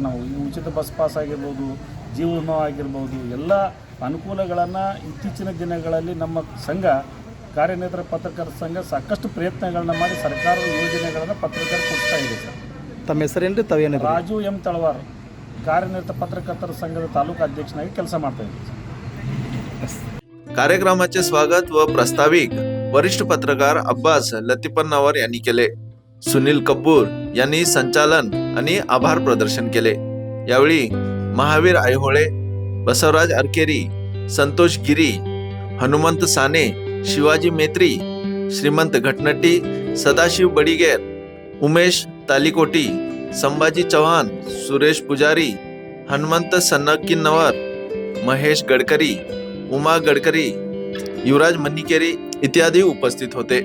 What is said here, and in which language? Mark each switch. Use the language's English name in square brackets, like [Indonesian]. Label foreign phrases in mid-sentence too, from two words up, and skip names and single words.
[Kannada] ನಾವು ಈ ಉಚಿತ ಬಸ್ ಪಾಸ್ ಆಗಿರ್ಬೋದು, ಜೀವ ವಿಮಾ ಆಗಿರ್ಬೋದು, ಎಲ್ಲ ಅನುಕೂಲಗಳನ್ನು ಇತ್ತೀಚಿನ ದಿನಗಳಲ್ಲಿ ನಮ್ಮ ಸಂಘ ಕಾರ್ಯನಿರತ ಪತ್ರಕರ್ತರ ಸಂಘ ಸಾಕಷ್ಟು ಪ್ರಯತ್ನಗಳನ್ನ ಮಾಡಿ ಸರ್ಕಾರದ ಯೋಜನೆಗಳನ್ನು ಪತ್ರಕರ್ತರು ಕೊಡ್ತಾ ಇದೆ ಸರ್. ತಮ್ಮ ಹೆಸರೇನು? ತಾವೇನು? ರಾಜು M तळवार, ಕಾರ್ಯನಿರತ ಪತ್ರಕರ್ತರ ಸಂಘದ ತಾಲೂಕು ಅಧ್ಯಕ್ಷನಾಗಿ ಕೆಲಸ ಮಾಡ್ತಾ ಇದ್ದೀನಿ. [Marathi] कार्यक्रमाचे स्वागत व प्रास्ताविक वरिष्ठ पत्रकार अब्बास लतीफन्नावर यांनी केले. सुनील कपूर यांनी संचालन आणि आभार प्रदर्शन केले. यावेळी महावीर आयहोळे, बसवराज अरकेरी, संतोष गिरी, हनुमंत साने, शिवाजी मेत्री, श्रीमंत घटनट्टी, सदाशिव बडिगेर, उमेश तालिकोटी, संभाजी चव्हाण, सुरेश पुजारी, हनुमंत सन्नकिन्नवर, महेश गडकरी, उमा गडकरी, युवराज मन्निकेरी इत्यादी उपस्थित होते.